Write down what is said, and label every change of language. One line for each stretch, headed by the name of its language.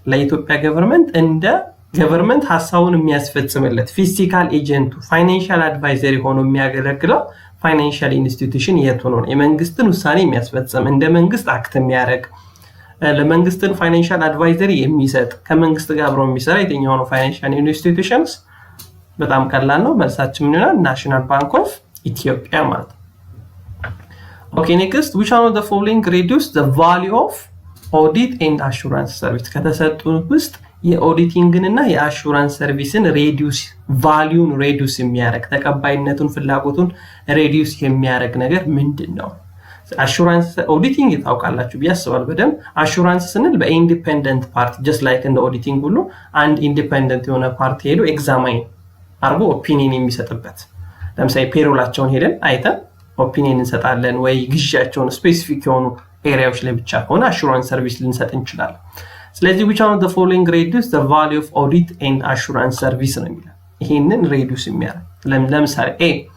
Amharic: ለኢትዮጵያ government እንደ government ሐሳቡን የሚያስፈጽምለት physical agent financial advisory ሆኖ የሚያገለግለው financial institution የቱ ነው? የመንግስትን ውሳኔ የሚያስፈጽም እንደ መንግስት አክት የሚያደርግ ለመንግስትን financial advisory የሚሰጥ ከመንግስት ጋር አብሮ የሚሰራ የትኛው ነው financial institutions? በጣም ቀላል ነው መልሳችን ምን ይሆናል ናሽናል ባንክ ኦፍ ኢትዮጵያ ማለት
English: Okay, next, which one of the following reduce the value of audit and assurance service?
Amharic: ከተሰጡት ውስጥ የኦዲቲንግ እና የአሹራንስ ሰርቪስን ቫልዩን ሬዲዩስ የሚያደርግ ተቀባይነቱን ፍላጎቱን ሬዲዩስ የሚያደርግ ነገር ምንድነው? አሹራንስ ኦዲቲንግ ታውቃላችሁ ቢያስባል በደም አሹራንስ ስንል በኢንዲፔንደንት ፓርቲ
English: just like in the auditing
Amharic: ሁሉ አንድ ኢንዲፔንደንት የሆነ ፓርቲ ሄዶ ኤግዛማይን አርጎ ኦፒኒየን የሚሰጥበት ለምሳሌ ፔሮላቸውን ሄደን አይተን ኦፒኒየን እንሰጣለን ወይ ግዢያቸውን ስፔሲፊክ የሆኑ ኤሪያዎች ላይ ብቻ ከሆነ አሹራንስ ሰርቪስ ልንሰጥ እንችላለን ስለዚህ
English: which one of the following reduce the value of audit and assurance service
Amharic: ነው የሚለው ይሄንን ሬዲዩስ የሚያደርግ ለምሳሌ a